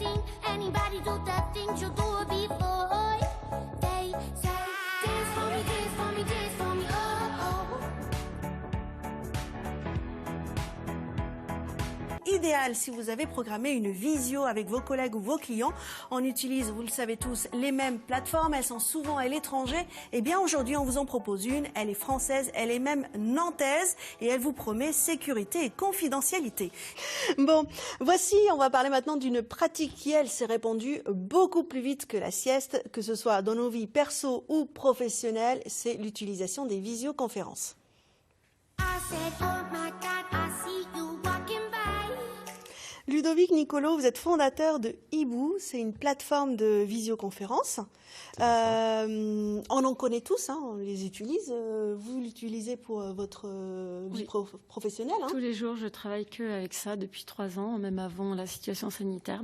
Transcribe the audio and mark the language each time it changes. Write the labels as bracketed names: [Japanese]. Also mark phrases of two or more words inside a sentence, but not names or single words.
[English] Anybody do the things you do before? They say, dance for me, dance for me, dance for me, oh, oh. [French] Idéal si vous avez programmé une visio avec vos collègues ou vos clients. On utilise, vous le savez tous, les mêmes plateformes. Elles sont souvent à l'étranger. Eh bien, aujourd'hui, on vous en propose une. Elle est française, elle est même nantaise et elle vous promet sécurité et confidentialité. Bon, voici, on va parler maintenant d'une pratique qui, elle, s'est répandue beaucoup plus vite que la sieste, que ce soit dans nos vies perso ou professionnelles. C'est l'utilisation des visioconférences. [English] I said, oh my God, I see you walking by. [French] Ludovic Nicolo, vous êtes fondateur de Hibou, c'est une plateforme de visioconférence. On en connaît tous, hein, on les utilise. Vous l'utilisez pour votre vie professionnelle, hein? Tous les jours, je travaille que avec ça depuis 3 ans, même avant la situation sanitaire.